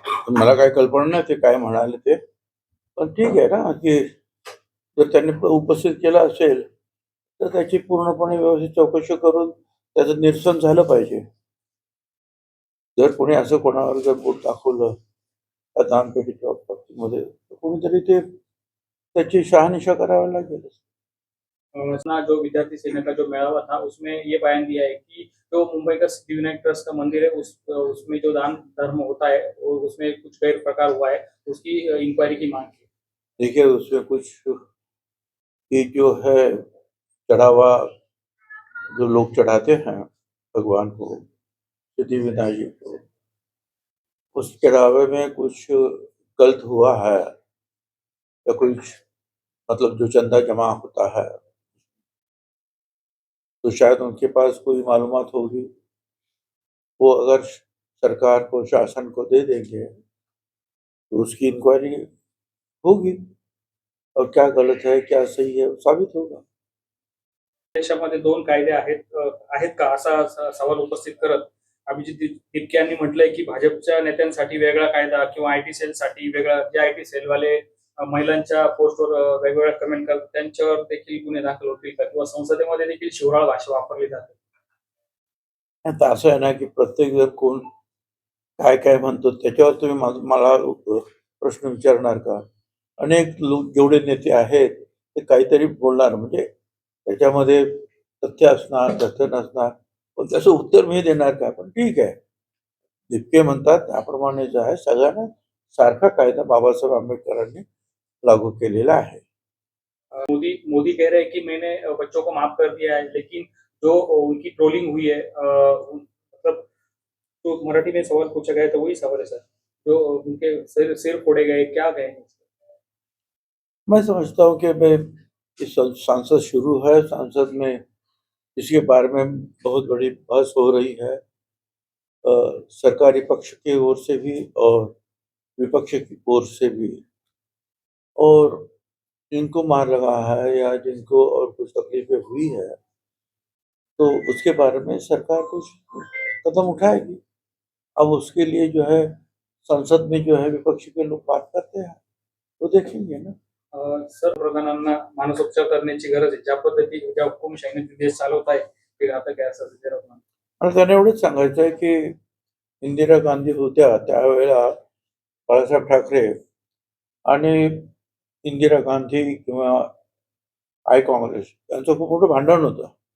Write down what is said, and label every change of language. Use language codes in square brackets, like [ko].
[mr] मला काही कल्पना नाही ते काय म्हणाले ते, पण ठीक आहे ना, की जर त्यांनी उपस्थित केला असेल तर त्याची पूर्णपणे व्यवस्थित चौकशी करून त्याचं निरसन झालं पाहिजे. जर कोणी असं कोणावर जर बोट दाखवलं दानपेटीच्या बाबतीमध्ये, कोणीतरी ते त्याची शहानिशा करावी लागेल. [hi] जो विद्यार्थी सेना का जो मेळावा था उसमें ये बयान दिया है कि जो मुंबई का सिद्धिविनायक ट्रस्ट का मंदिर है उसमें जो दान धर्म होता है उसमें कुछ गैर प्रकार हुआ है, उसकी इंक्वायरी की मांग की. देखिए उसमें कुछ ये जो है चढ़ावा जो लोग चढ़ाते हैं भगवान को, सिद्धिविनायक जी को, उस चढ़ावे में कुछ गलत हुआ है या कुछ मतलब जो चंदा जमा होता है तो शायद उनके पास कोई मालूमात होगी, वो अगर सरकार को, शासन को दे देंगे तो उसकी इंक्वायरी होगी और क्या गलत है क्या सही है साबित होगा. [mr] देशामध्ये दोन कायदे आहेत का असा सवाल उपस्थित करत अभिजित दिपके यांनी म्हटलंय की भाजपच्या नेत्यांसाठी वेगळा कायदा किंवा आयटी सेलसाठी वेगळा, जे आयटी सेलवाले महिलांच्या पोस्टवर वेगवेगळ्या कमेंट करतात त्यांच्यावर देखील गुन्हे दाखल होतील का, किंवा संसदेमध्ये देखील शिवराळ भाषा वापरली जाते. आता असं आहे ना की प्रत्येक जण कोण काय काय म्हणतो त्याच्यावर तुम्ही मला प्रश्न विचारणार का? अनेक लोक जेवढे नेते आहेत ते काहीतरी बोलणार, म्हणजे त्याच्यामध्ये तथ्य असणार, तथ्य नसणार, पण त्याचं उत्तर मी देणार का? पण ठीक आहे, दिपके म्हणतात त्याप्रमाणे जो आहे सगळ्यांना सारखा कायदा बाबासाहेब आंबेडकरांनी लागू केलेला आहे. [hi] मोदी कह रहे हैं कि मैंने बच्चों को माफ कर दिया है, लेकिन जो उनकी ट्रोलिंग हुई है मतलब तो मराठी में सवाल पूछा गया तो वही सवाल है सर, जो उनके सिर फोड़े गए, क्या कहेंगे? मैं समझता हूँ कि भाई सांसद शुरू है, सांसद में इसके बारे में बहुत बड़ी बहस हो रही है, सरकारी पक्ष की ओर से भी और विपक्ष की ओर से भी, और जिनको मार लगा है या जिनको और कुछ तकलीफें हुई है तो उसके बारे में सरकार कुछ कदम उठाएगी. अब उसके लिए जो है संसद में जो है विपक्ष के लोग बात करते हैं तो देखेंगे ना. [mr] सर, प्रधानांना मानसोपचार करण्याची गरज आहे, ज्या पद्धतीने ज्या हुकुमशाहीने देश चालवत आहे ते घातक आहे असं आणि त्यांना एवढंच सांगायचं आहे की इंदिरा गांधी होत्या त्यावेळेला बाळासाहेब ठाकरे आणि इंदिरा गांधी किंवा आय काँग्रेस यांचं खूप मोठं भांडण होतं,